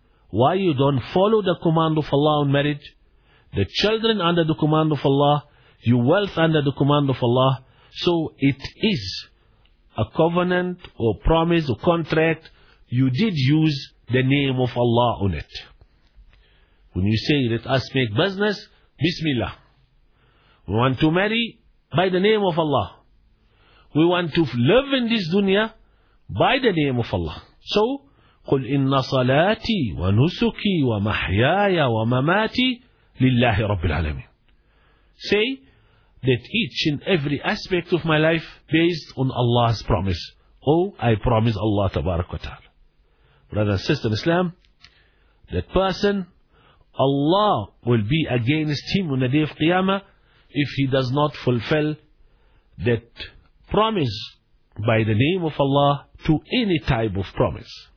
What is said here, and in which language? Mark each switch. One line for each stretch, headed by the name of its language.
English: Why you don't follow the command of Allah on marriage? The children under the command of Allah, your wealth under the command of Allah, so it is a covenant or promise or contract, you did use the name of Allah on it. When you say, let us make business, Bismillah. We want to marry by the name of Allah. We want to live in this dunya by the name of Allah. So,
Arabic: قل إن صلاتي ونسكي ومحياي ومماتي لله رب العالمين.
English: Say that each and every aspect of my life based on Allah's promise. Oh, I promise Allah tabarak wa ta'ala. Brother and sister in Islam, that person, Allah will be against him on the day of Qiyamah if he does not fulfill that promise by the name of Allah to any type of promise.